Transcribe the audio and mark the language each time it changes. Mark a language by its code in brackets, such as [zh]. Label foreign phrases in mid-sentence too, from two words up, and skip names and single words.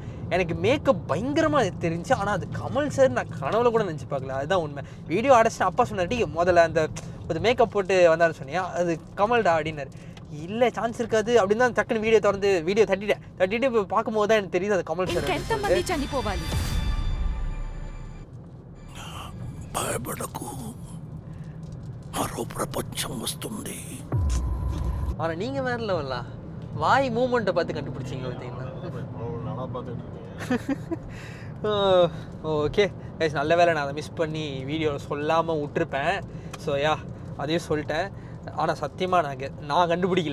[ta] எனக்கு மேக்கப் பயங்கரமாக தெரிஞ்சு. ஆனால் அது கமல் சார் நான் கனவுல கூட நினச்சி பார்க்கல. அதுதான் உண்மை. வீடியோ அடைச்சிட்டு அப்பா சொன்னாட்டி முதல்ல அந்த ஒரு மேக்கப் போட்டு வந்தாலும் சொன்னியா அது கமல்டா அப்படின்னாரு. இல்லை சான்ஸ் இருக்காது அப்படின்னு தான் டக்குன்னு வீடியோ திறந்து வீடியோ தட்டிட்டு இப்போ பார்க்கும்போது தான் எனக்கு தெரியுது அது கமல் சார். [te] ఇంకెంతమంది చనిపోవాలి? భయపడకు, మరో ప్రపంచం వస్తుంది. [ta] ஆனால் நீங்கள் வேற லெவலா வாய் மூமெண்ட்டை பார்த்து கண்டுபிடிச்சிங்க பார்த்தீங்களா? [en] okay guys [ta] நல்ல வேலை நான் அதை மிஸ் பண்ணி வீடியோ சொல்லாமல் விட்டுருப்பேன். ஸோ அதையும் சொல்லிட்டேன். ஆனால் சத்தியமாக நான் கண்டுபிடிக்கல.